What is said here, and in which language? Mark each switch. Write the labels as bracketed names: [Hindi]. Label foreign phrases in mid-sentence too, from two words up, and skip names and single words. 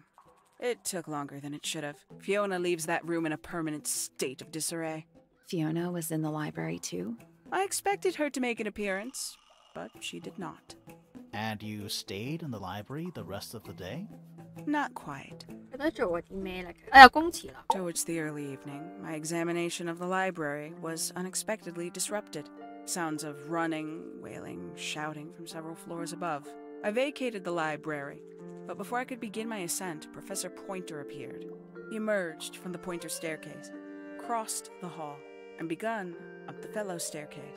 [English] It took longer than it should have. Fiona leaves that room in a permanent state of disarray. Fiona was in the library too? I expected her to make an appearance, but she did not. And you stayed in the library the rest of the day? Not quite. [Cantonese] 佢都做過啲咩咧？我有公詞啦。 [English] Towards the early evening, my examination of the library was unexpectedly disrupted. Sounds of running, wailing, shouting from several floors above. I vacated the library, but before I could begin my ascent, Professor Pointer appeared. He emerged from the Pointer staircase, crossed the hall, and begun up the fellow staircase.